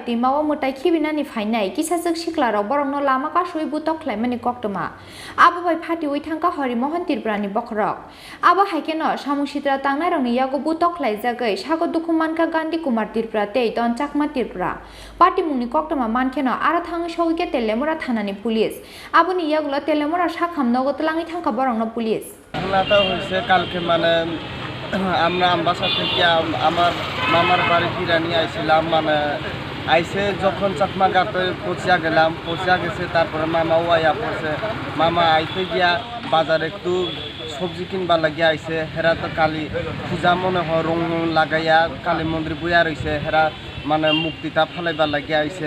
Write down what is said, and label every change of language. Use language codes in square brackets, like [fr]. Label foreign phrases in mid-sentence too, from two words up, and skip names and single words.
[trp] timawo mutai khibinani phainai kisasuk shiklarok borongno lama ka sui butok khlaimani koktoma abo bai phati uithangka hori mohan tirprani bokrok abo haikeno samushitra tangnai rongni yago butok khlaijagai sago dukumanka gandhi kumar tirpra tei ton chakma tirpra party mungni koktoma mankeno ara thangi sogike telemura thanani police aboni yagulo telemura sakham nogo tlangi thangka borongno police [bn] ঘটনাটা হয়েছে কালকে মানে আমরা আমবাসা থেকে আমার মামার বাড়ি ফিরানি আইছিলাম মানে আইসে যখন চাকমা ঘাটে পৌঁছিয়া গেলাম পৌঁছিয়া গেছে তারপরে মামাও আইয়া পড়ছে মামা আইতে গিয়া বাজারে একটু সবজি কিনবা লাগিয়া আইছে হেরা তো কালী পূজা মনে হয় রং লাগাইয়া কালী মন্দির বইয়া রয়েছে হেরা মানে মুক্তিটা ফেলাইবা লাগিয়া আইছে